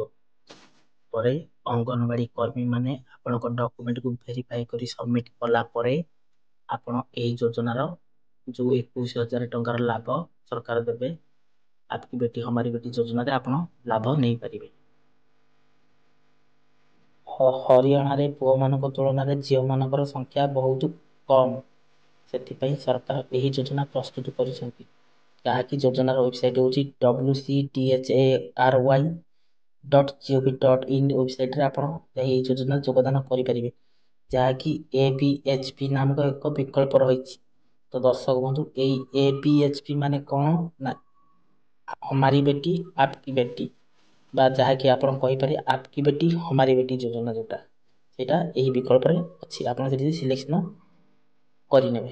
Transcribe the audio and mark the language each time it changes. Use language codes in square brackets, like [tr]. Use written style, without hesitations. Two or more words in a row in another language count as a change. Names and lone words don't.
[or] ପରେ ଅଙ୍ଗନବାଡ଼ି କର୍ମୀମାନେ ଆପଣଙ୍କ ଡକୁମେଣ୍ଟକୁ ଭେରିଫାଏ କରି ସବମିଟ୍ କଲା ପରେ ଆପଣ ଏହି ଯୋଜନାର ଯେଉଁ 21,000 ଟଙ୍କାର ଲାଭ ସରକାର ଦେବେ ଆପକି ବେଟି ହମାରି ବେଟି ଯୋଜନାରେ ଆପଣ ଲାଭ ନେଇପାରିବେ। ହରିୟାଣାରେ ପୁଅମାନଙ୍କ ତୁଳନାରେ ଝିଅମାନଙ୍କର ସଂଖ୍ୟା ବହୁତ କମ୍, ସେଥିପାଇଁ ସରକାର ଏହି ଯୋଜନା ପ୍ରସ୍ତୁତ କରିଛନ୍ତି। ଯାହାକି ଯୋଜନାର ୱେବସାଇଟ୍ ହେଉଛି wcthary.gov.in ୱେବସାଇଟ୍ରେ ଆପଣ ଯାଇ ଏହି ଯୋଜନାରେ ଯୋଗଦାନ କରିପାରିବେ, ଯାହାକି ABHP ନାମକ ଏକ ବିକଳ୍ପ ରହିଛି। ତ ଦର୍ଶକ ବନ୍ଧୁ, ଏଇ ABHP ମାନେ କ'ଣ ନା ହମାରି ବେଟି ଆପକି ବେଟି, ବା ଯାହାକି ଆପଣ କହିପାରିବେ ଆପକି ବେଟି ହମାରି ବେଟି ଯୋଜନା ଯେଉଁଟା, ସେଇଟା ଏହି ବିକଳ୍ପରେ ଅଛି, ଆପଣ ସେଠି ସିଲେକ୍ସନ କରିନେବେ।